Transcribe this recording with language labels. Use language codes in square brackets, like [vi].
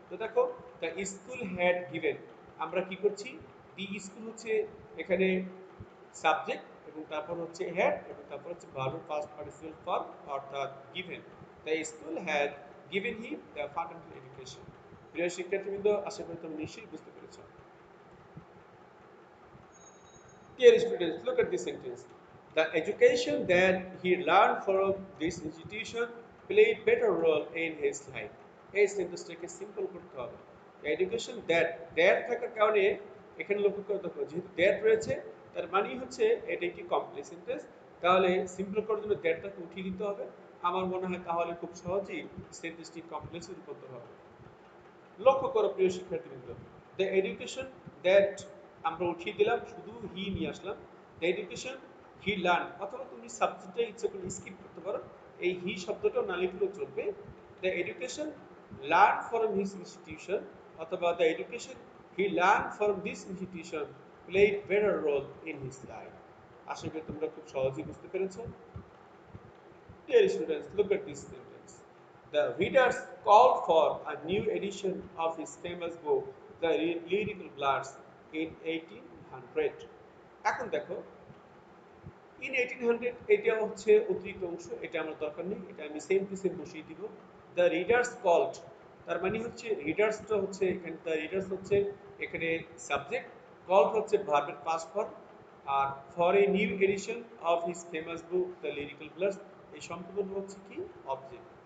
[bn] তো দেখো, [en] the school had given, [bn] আমরা কি করছি, দি স্কুল হচ্ছে এখানে সাবজেক্ট এবং তারপর হচ্ছে হ্যাড এবং তারপর হচ্ছে ভার্বের পাস্ট পার্টিসিপল ফর্ম অর্থাৎ given. [en] The school had given him the fundamental education. [bn] প্রিয় শিক্ষার্থীবৃন্দ, আশা করি তুমি নিশ্চয়ই বুঝতে পেরেছ। [en] Dear students, look at this sentence. The education that he learned from this institution played better role in his life. [bn] এই সেন্টেন্সটাকে simple করতে হবে। [en] The education that [bn] থাকার কারণে এখানে লক্ষ্য করে দেখো, যেহেতু that রয়েছে তার মানেই হচ্ছে এটা একটি কমপ্লেক্স সেন্টেন্স, তাহলে সিম্পল করার জন্য thatটাকে উঠিয়ে দিতে হবে। আমার মনে হয় তাহলে খুব সহজেই সেন্টেন্সটি কমপ্লেক্সে রূপান্তর হবে। লক্ষ্য করো প্রিয় শিক্ষার্থীবৃন্দ, [en] the education that [bn] আমরা উঠিয়ে দিলাম, শুধু হি নিয়ে আসলাম। [en] the education he learn, [bn] অথবা তুমি সাবজেক্টটা ইচ্ছে করলে স্কিপ করতে পারো, এই হি শব্দটাও না লিখলেও চলবে। [en] The education learn from his institution, অথবা the education he learn from this institution played better role in his life. [bn] আশা করি তোমরা খুব সহজেই বুঝতে পেরেছো। [en] Dear students, look at this sentence. The readers called for a new edition of his famous book, The Lyrical Bloods, in 1800. [bn] এখন দেখো, in 1800 এটা হচ্ছে অতিরিক্ত অংশ, এটা আমার দরকার নেই, এটা আমি সেম টু সেম বসিয়ে দিব। [en] the readers called, [bn] তার মানে হচ্ছে রিডার্সটা হচ্ছে এখানে, দ্য রিডার্স হচ্ছে এখানে সাবজেক্ট, কল্ড হচ্ছে ভার্বের past form, আর [en] for a new edition of his famous book the lyrical ballads, [bn] এই সম্পূর্ণ হচ্ছে কি অবজেক্ট।